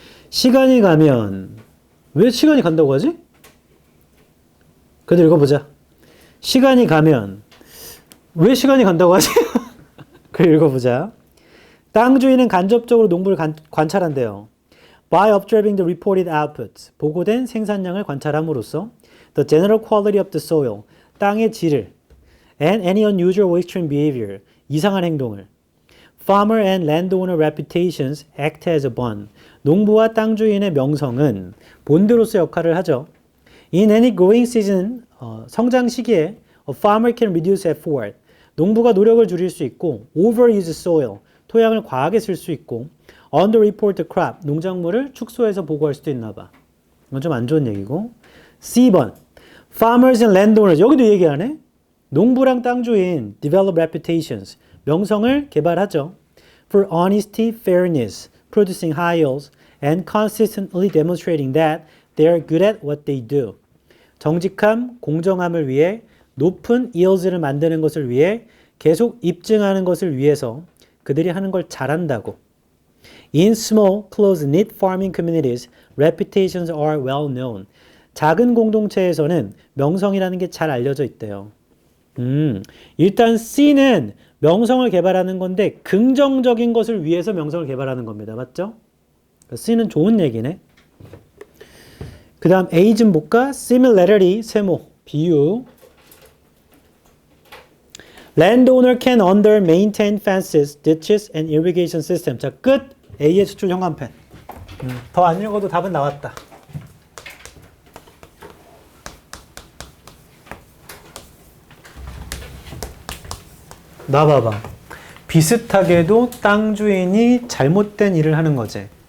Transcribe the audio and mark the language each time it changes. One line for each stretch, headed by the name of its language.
Korean: 시간이 가면 왜 시간이 간다고 하지? 그래도 읽어보자. 시간이 가면 왜 시간이 간다고 하지? 그래 읽어보자. 땅 주인은 간접적으로 농부를 관찰한대요.
English: By observing the reported outputs,
Korean: 보고된 생산량을 관찰함으로써
English: the general quality of the soil,
Korean: 땅의 질을
English: and any unusual or extreme behavior,
Korean: 이상한 행동을
English: farmer and landowner reputations act as a bond,
Korean: 농부와 땅 주인의 명성은 본드로서 역할을 하죠.
English: In any growing season,
Korean: 성장 시기에
English: a farmer can reduce effort,
Korean: 농부가 노력을 줄일 수 있고
English: overuse soil,
Korean: 토양을 과하게 쓸 수 있고
English: underreport crop,
Korean: 농작물을 축소해서 보고할 수도 있나 봐. 이건 좀 안 좋은 얘기고. C번
English: farmers and landowners,
Korean: 여기도 얘기하네. 농부랑 땅 주인
English: develop reputations,
Korean: 명성을 개발하죠.
English: For honesty, fairness, producing high yields, and consistently demonstrating that they are good at what they do.
Korean: 정직함, 공정함을 위해 높은 yields를 만드는 것을 위해 계속 입증하는 것을 위해서 그들이 하는 걸 잘한다고.
English: In small, close-knit farming communities, reputations are well known.
Korean: 작은 공동체에서는 명성이라는 게 잘 알려져 있대요. 일단 C는 명성을 개발하는 건데 긍정적인 것을 위해서 명성을 개발하는 겁니다. 맞죠? C는 좋은 얘기네. 그 다음 A 좀 볼까? Similarity, 세모, 비유.
English: Landowner can under maintain fences, ditches, and irrigation system.
Korean: 자, 끝. A의 수출 현관펜. 더 안 읽어도 답은 나왔다. 나 봐봐. 비슷하게도 땅 주인이 잘못된 일을 하는 거지.